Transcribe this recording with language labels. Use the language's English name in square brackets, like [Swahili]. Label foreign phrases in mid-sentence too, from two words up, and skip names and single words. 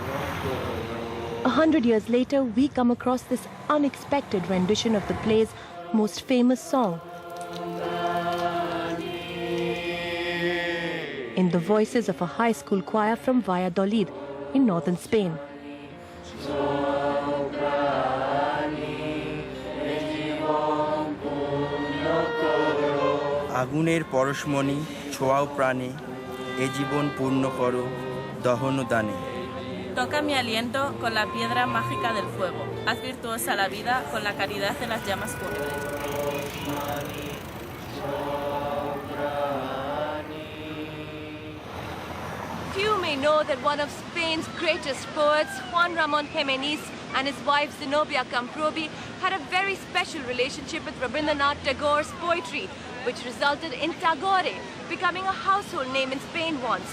[English] 100 years later, we come across this unexpected rendition of the play's most famous song, in the voices of a high school choir from Valladolid in northern Spain. [Bangla] আগুনের পরশমণি ছোঁয়াও প্রাণে এ জীবন পূর্ণ করো দহন দানে [Spanish] Toca mi aliento con la piedra mágica del fuego. Haz virtuosa la vida con la caridad de las llamas fúnebres. [English] Few may know that one of Spain's greatest poets, Juan Ramón Jiménez, and his wife Zenobia Camprobi had a very special relationship with Rabindranath Tagore's poetry, which resulted in Tagore becoming a household name in Spain once.